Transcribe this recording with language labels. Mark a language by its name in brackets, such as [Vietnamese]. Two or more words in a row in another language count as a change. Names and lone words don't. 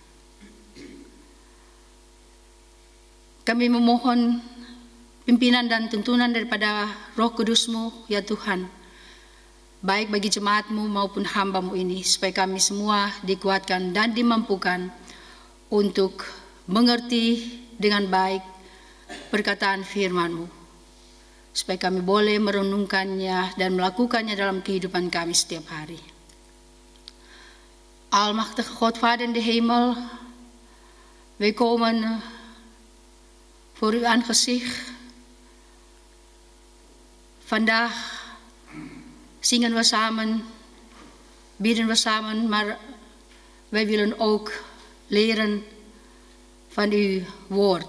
[Indonesian] Kami memohon pimpinan dan tuntunan daripada Roh Kudus-Mu, ya Tuhan, baik bagi jemaat-Mu maupun hamba-Mu ini, supaya kami semua dikuatkan dan dimampukan untuk mengerti dengan baik perkataan firman-Mu, supaya kami boleh merenungkannya dan melakukannya dalam kehidupan kami setiap hari. [Dutch] Almachtige God, Vader in de hemel, wij komen voor uw aangezicht. Vandaag zingen we samen, bidden we samen, maar wij willen ook leren van uw woord.